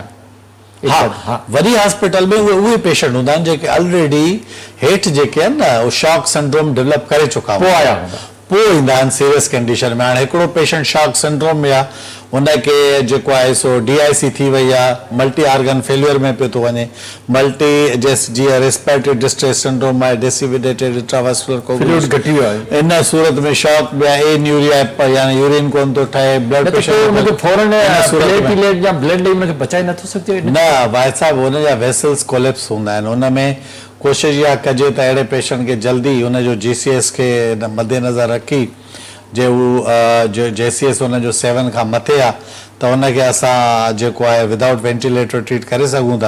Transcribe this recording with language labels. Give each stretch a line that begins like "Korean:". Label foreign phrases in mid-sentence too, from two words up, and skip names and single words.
Sindhi: वॾी हॉस्पिटल में उहे पेशेंट हूंदा आहिनि जेके ऑलरेडी हेठि जेके आहिनि न उहे
English: shock syndrome develop
Sindhi: करे चुका आया, पोइ ईंदा आहिनि
English: serious condition
Sindhi: में। हाणे हिकिड़ो पेशेंट
English: shock syndrome
Sindhi: में आहे, हुनखे जेको आहे सो DIC थी वई आहे,
English: multi organ failure
Sindhi: में पियो थो वञे, मल्टी जीअं
English: respiratory distress syndrome
Sindhi: आहे,
English: disseminated intravascular coagulation
Sindhi: घटी वियो आहे, इन सूरत में शॉक में आहे, एन्यूरिया यानी यूरिन कोन थो ठहे,
English: blood pressure
Sindhi: फौरन या ब्लड हुनखे बचाए नथो सघे न। भाई साहब, हुनजा
English: vessels collapse
Sindhi: हूंदा आहिनि, हुन में कोशिशि इहा कजे त अहिड़े पेशेंट खे जल्दी हुनजो GCS खे मद्देनज़र रखी, जे उहो JCS हुनजो 7 खां मथे आहे त हुनखे असां जेको आहे
English: without ventilator treat
Sindhi: करे सघूं था।